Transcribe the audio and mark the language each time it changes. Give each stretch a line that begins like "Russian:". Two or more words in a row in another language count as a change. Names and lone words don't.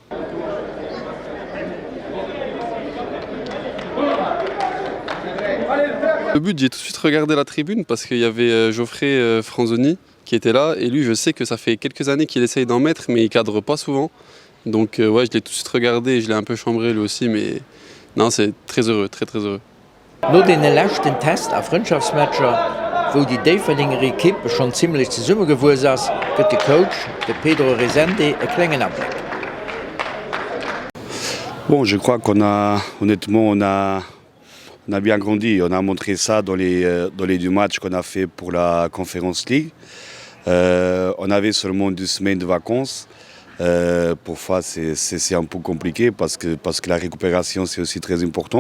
French: Le but, j'ai tout de suite regardé la tribune parce qu'il y avait Geoffrey Franzoni qui était là. Et lui, je sais que ça fait quelques années qu'il essaye d'en mettre, mais il cadre pas souvent. Donc je l'ai tout de suite regardé et je l'ai un peu chambré lui aussi, mais non, c'est très heureux, très très heureux.
Luxembourgish: No den lechten Test a Freundschaftsmatcher, wo die Daverdinger Equipe schon ziemlich ze Summe gewurs ass, gëtt de Coach, de Pedro Resende, e klengen Abblick.
French: Bon, je crois honnêtement, on a bien grandi. On a montré ça dans les 2 matchs qu'on a fait pour la Conference League. On avait seulement 2 semaines de vacances. Parfois, c'est un peu compliqué parce que la récupération, c'est aussi très important.